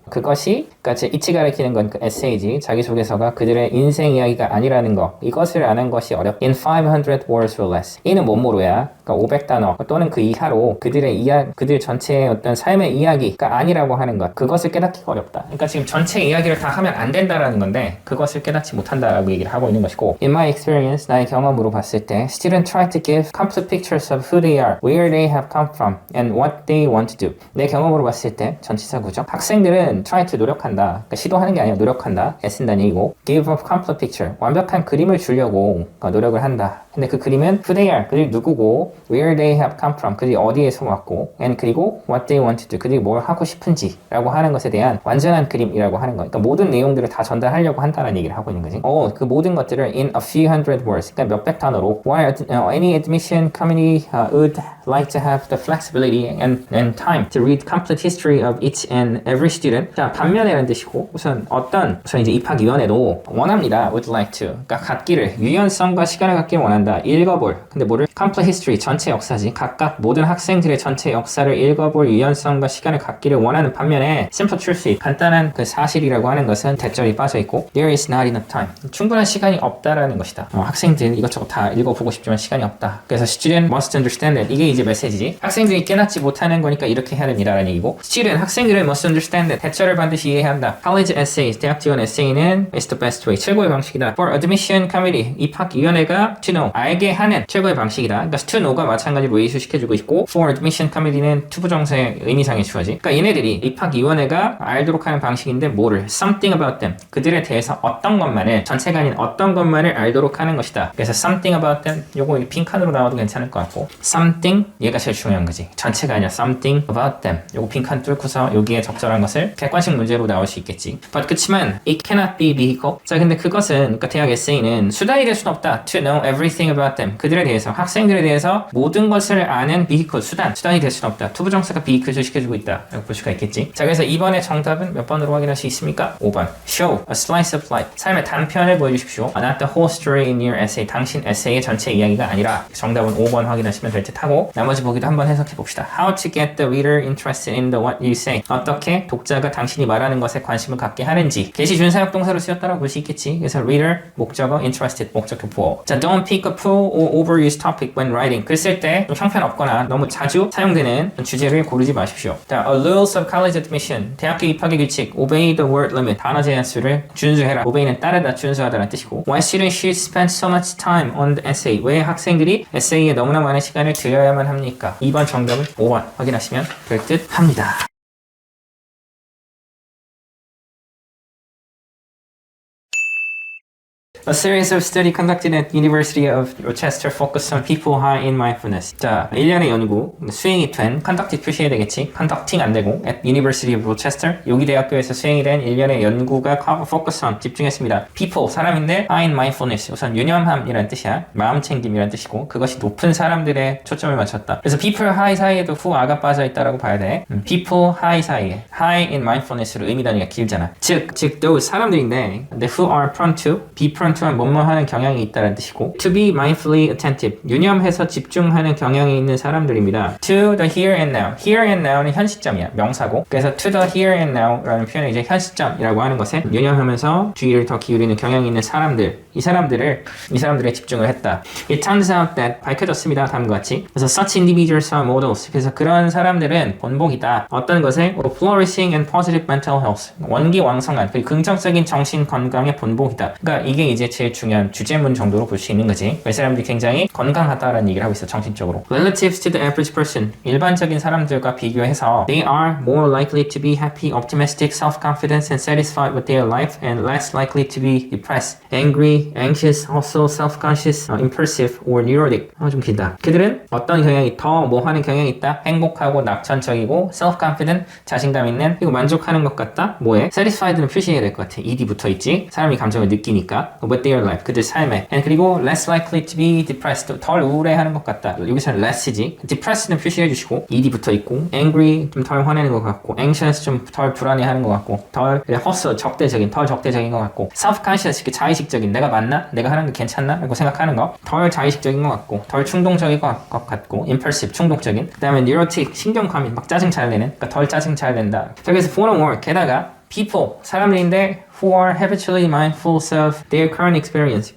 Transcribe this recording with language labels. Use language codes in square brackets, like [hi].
[ko] 그것이 그러니까 이치 가리키는 건 그 에세이지. 자기소개서가 그들의 인생 이야기가 아니라는 거. 이것을 아는 것이 어렵. [en] In 500 words or less. [ko] 이는 뭐뭐로야. 그러니까 500단어 또는 그 이하로 그들 전체의 어떤 삶의 이야기가 아니라고 하는 것. 그것을 깨닫기가 어렵다. 그러니까 지금 전체 이야기를 다 하면 안 된다라는 건데 그것을 깨닫지 못한다라고 얘기를 하고 있는 것이고 In my experience, 나의 경험으로 봤을 때 [en] Students try to give complete pictures of who they are, where they have come from, and what they want to do. [ko] 내 경험으로 봤을 때 전치사 구조 학생들은 try to 노력한다. 그러니까 시도하는 게 아니라 노력한다. 애쓴다는 얘기고 [en] Give a complete picture. [ko] 완벽한 그림을 주려고 노력을 한다. 근데 그 그림은 [en] who they are, [ko] 그들이 누구고 [en] where they have come from, [ko] 그들이 어디에서 왔고 and 그리고 [en] what they want to do, [ko] 그들이 뭘 하고 싶은지 라고 하는 것에 대한 완전한 그림이라고 하는 거. 그러니까 모든 내용들을 다 전달하려고 한다는 얘기를 하고 있는 거지. 그 모든 것들을 [en] in a few hundred words, [ko] 그러니까 몇백 단어로 [en] while any admission committee would like to have the flexibility and time to read complete history of each and every student. [ko] 자, 반면에라는 뜻이고 우선 이제 입학위원회도 원합니다. [en] would like to. [ko] 그러니까 갖기를 유연성과 시간을 갖기를 원한다. 읽어볼. 근데 뭐를? [en] complete history. [ko] 전체 역사지. 각각 모든 학생들의 전체 역사를 읽어볼 유연성과 시간을 갖기를 원하는 반면에 [en] simple truth. [ko] 간단한 그 사실이라고 하는 것은 대절이 빠져 있고 [en] there is not enough time. [ko] 충분한 시간이 없다라는 것이다. 학생들 이것저것 다 읽어보고 싶지만 시간이 없다. [en] 그래서 student must understand that. [ko] 이게 이제 메시지지. 학생들이 깨닫지 못하는 거니까 이렇게 해야 됩니다라는 얘기고 student 학생들은 [en] must understand that. [ko] 대절을 반드시 이해해야 한다. [en] college essays [ko] 대학 지원 에세이는 [en] is the best way. [ko] 최고의 방식이다. [en] for admission committee [ko] 입학위원회가 [en] to know [ko] 알게 하는 최고의 방식이다. 그러니까 to know가 마찬가지로 이수시켜주고 있고 for admission committee는 투부정사의 의미상의 주어지. 그러니까 얘네들이 입학위원회가 알도록 하는 방식인데 뭐를? [en] something about them. [ko] 그들에 대해서 어떤 것만을 전체가 아닌 어떤 것만을 알도록 하는 것이다. 그래서 something about them 요거 빈칸으로 나와도 괜찮을 것 같고 something 얘가 제일 중요한 거지. 전체가 아니라 something about them. 요거 빈칸 뚫고서 여기에 적절한 것을 객관식 문제로 나올 수 있겠지. [en] but [ko] 그치만 [en] it cannot be vehicle. [ko] 자 근데 그것은 그러니까 대학 에세이는 수단이 될 수는 없다. [en] to know everything about them. [ko] 그들에 대해서 학생들에 대해서 모든 것을 아는 vehicle 수단이 될 수는 없다. 투부정사가 vehicle를 시켜주고 있다. 라고 볼 수가 있겠지. 자 그래서 이번의 정답은 몇 번으로 확인할 수 있습니까? [en] 5번. Show a slice of life. [ko] 삶의 단편을 보여주십시오. [en] Not the whole story in your essay. [ko] 당신 에세이의 전체 이야기가 아니라 정답은 5번 확인하시면 될 듯 하고 나머지 보기도 한번 해석해 봅시다. [en] How to get the reader interested in the what you say. [ko] 어떻게 독자가 당신이 말하는 것에 관심을 갖게 하는지. 개시 준사역 동사로 쓰였다라고 볼 수 있겠지. 그래서 reader 목적어 interested 목적어 보어. [en] 자 don't pick a full or overused topic when writing. [ko] 글 쓸 때 좀 형편없거나 너무 자주 사용되는 주제를 고르지 마십시오. [en] 자 a rules of college admission. [ko] 대학교 입학의 규칙. [en] Obey the word limit. [ko] 단어 제한 수를 준수해라. obey는 따르다 준수하다라는 뜻이고 [en] Why students should spend so much time on the essay. [ko] 왜 학생들이 에세이에 너무나 많은 시간을 들여야만 합니까? 2번 정답은 5번 확인하시면 될 듯 합니다. [en] A series of study conducted at University of Rochester focused on people high in mindfulness. [ko] 자, 1년의 연구, 수행이 된, conducted 표시해야 되겠지. conducting 안 되고, [en] at University of Rochester, [ko] 여기 대학교에서 수행이 된 1년의 연구가 [en] focus on, [ko] 집중했습니다. people, 사람인데, [en] high in mindfulness, [ko] 우선 유념함이라는 뜻이야. 마음 챙김이라는 뜻이고, 그것이 높은 사람들의 초점을 맞췄다. 그래서 people high 사이에도 who 아가 빠져 있다라고 봐야 돼. people high 사이에, high in mindfulness로 의미 단위가 길잖아. 즉, those 사람들인데, [en] the who are prone to, [ko] be prone to 뭐뭐하는 경향이 있다는 뜻이고 [en] to be mindfully attentive [ko] 유념해서 집중하는 경향이 있는 사람들입니다. [en] to the here and now [ko] here and now는 현 시점이야 명사고 그래서 to the here and now라는 표현은 이제 현 시점이라고 하는 것에 유념하면서 주의를 더 기울이는 경향이 있는 사람들 이 사람들에 집중을 했다. [en] It turns out that [ko] 밝혀졌습니다. 다음과 같이 그래서 [en] such individuals are models [ko] 그래서 그런 사람들은 본보기다. 어떤 것에 [en] flourishing and positive mental health [ko] 원기왕성한 그리고 긍정적인 정신 건강의 본보기다. 그러니까 이게 이제 이미지의 제일 중요한 주제문 정도로 볼 수 있는 거지. 이 사람들이 굉장히 건강하다라는 얘기를 하고 있어, 정신적으로. [en] Relatives to the average person. [ko] 일반적인 사람들과 비교해서 [en] they are more likely to be happy, optimistic, self-confident, and satisfied with their life, and less likely to be depressed, angry, anxious, also self-conscious, impulsive, or neurotic. [ko] 좀 길다. 그들은 어떤 경향이 더 뭐 하는 경향이 있다? 행복하고 낙천적이고 self-confident, 자신감 있는, 그리고 만족하는 것 같다. 뭐에? satisfied는 표시해야 될 것 같아. ed 붙어있지. 사람이 감정을 느끼니까. [en] with their life, [ko] 그들 삶에. and 그리고 [en] less likely to be depressed, [ko] 덜 우울해하는 것 같다. 여기서는 less지. depressed는 표시해 주시고 ed 붙어있고 angry, 좀 덜 화내는 것 같고 anxious, 좀 덜 불안해하는 것 같고 덜 허스, 적대적인, 덜 적대적인 것 같고 self-conscious, 자의식적인, 내가 맞나? 내가 하는 게 괜찮나? 라고 생각하는 거. 덜 자의식적인 것 같고 덜 충동적인 것 같고 impulsive, 충동적인. 그 다음에 neurotic, 신경감이 막 짜증 잘 내는, 그러니까 덜 짜증 잘 낸다. 여기서 [en] furthermore, [ko] 게다가 [en] people, 사람들인데 who are habitually mindful of their current experience.